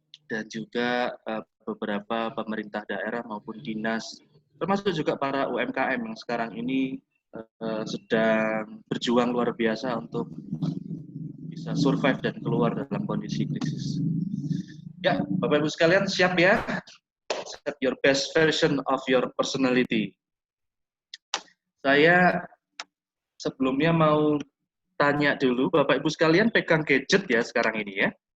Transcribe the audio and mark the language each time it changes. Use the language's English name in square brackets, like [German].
[Indonesian] dan juga beberapa pemerintah daerah maupun dinas, termasuk juga para UMKM yang sekarang ini sedang berjuang luar biasa untuk bisa survive dan keluar dalam kondisi krisis. Ya, Bapak Ibu sekalian, siap ya? [English] Set your best version of your personality. [Indonesian] Saya sebelumnya mau tanya dulu, Bapak Ibu sekalian pegang gadget ya sekarang ini ya?